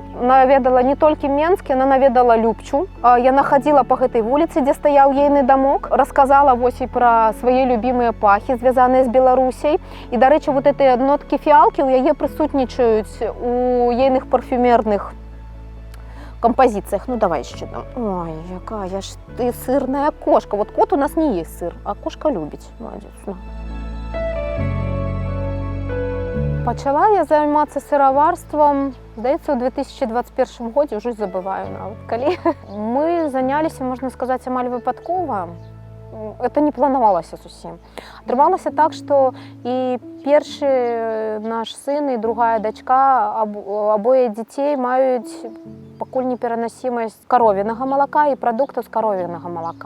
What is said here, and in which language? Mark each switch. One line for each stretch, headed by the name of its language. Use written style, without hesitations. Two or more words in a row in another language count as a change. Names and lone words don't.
Belarusian: Наведала не толькі Менск, яна наведала Любчу. Яна хадзіла па гэтай вуліцы, дзе стаяў ейны дамок, расказала вось і пра свае любімыя пахі, звязаныя з Беларусяй. І, дарэчы, вот гэтыя ноткі фіалкі ў яе прысутнічаюць у ейных парфюмерных композициях. Ну,
Russian: давай еще там.
Belarusian: Ой, якая ж ты сырная кошка.
Russian: Вот кот у нас не есть сыр, а кошка любит. Молодец.
Belarusian: Пачала я займацца сыраварствам, здаецца, у 2021 годзе, уже забываю нават калі. Мы заняліся, можна сказаць, амаль выпадкова. Это не планавалася зусім. Атрымалася так, што і першы наш сын, і другая дачка, абое дзяцей маюць пакуль неперанасімасць каровінага малака і прадуктаў з каровінага малака.